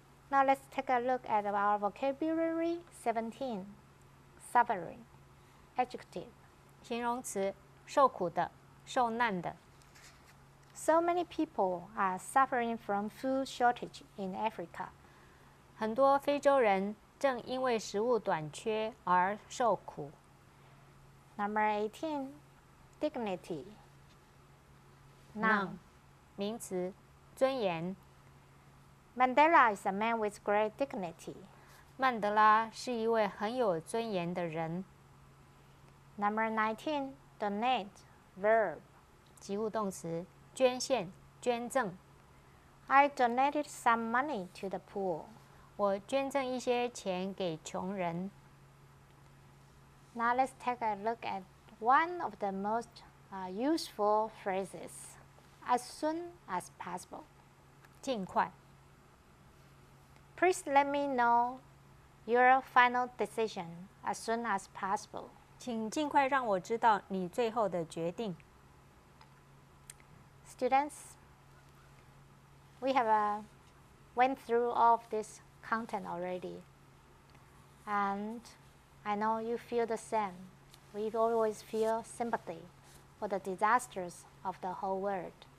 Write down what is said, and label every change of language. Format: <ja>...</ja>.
<en>Now let's take a look at our vocabulary 17. Suffering. Adjective.</en> <zh>形容词，受苦的，受难的。</zh> <en>So many people are suffering from food shortage in Africa.</en> <zh>很多非洲人正因为食物短缺而受苦。</zh> <en>Number 18. Dignity.</en> <zh>Noun. 名词，尊严。</zh> <en>Mandela is a man with great dignity.</en> <zh>曼德拉是一位很有尊严的人。</zh> <en>Number 19. Donate. Verb.</en> <zh>及物动词，捐献、捐赠。</zh> <en>I donated some money to the poor.</en> <zh>我捐赠一些钱给穷人。</zh> <en>Now let's take a look at one of the most useful phrases. As soon as possible.</en> <zh>尽快。</zh> <en>Please let me know your final decision as soon as possible.</en> <zh>请尽快让我知道你最后的决定。</zh> <en>Students, we have went through all of this content already. And I know you feel the same. We always feel sympathy for the disasters of the whole world.</en>